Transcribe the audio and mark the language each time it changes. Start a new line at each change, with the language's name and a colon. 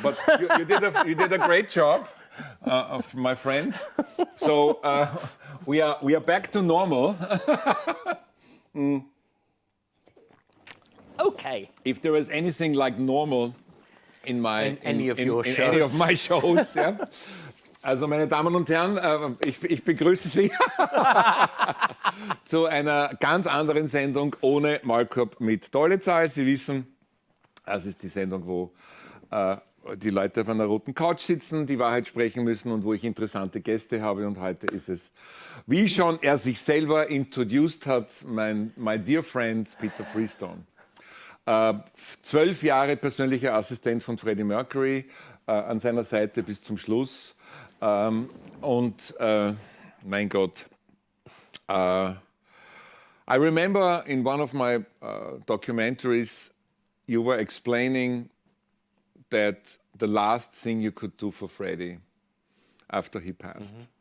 English: But you did a great job, of my friend. So we are back to normal. Okay. If there is anything like normal in any of your shows. any of my shows, ja.
German: Also, meine Damen und Herren, ich begrüße Sie zu einer ganz anderen Sendung ohne Maulkorb mit Dollezahl. Sie wissen, das ist die Sendung, wo die Leute auf einer roten Couch sitzen, die Wahrheit sprechen müssen und wo ich interessante Gäste habe. Und heute ist es, wie schon er sich selber introduced hat,
English: my dear friend
German: Peter Freestone. 12 Jahre persönlicher Assistent von Freddie Mercury, an seiner Seite bis zum Schluss. Und mein Gott,
English: I remember in one of my documentaries, you were explaining that the last thing you could do for Freddie after he passed.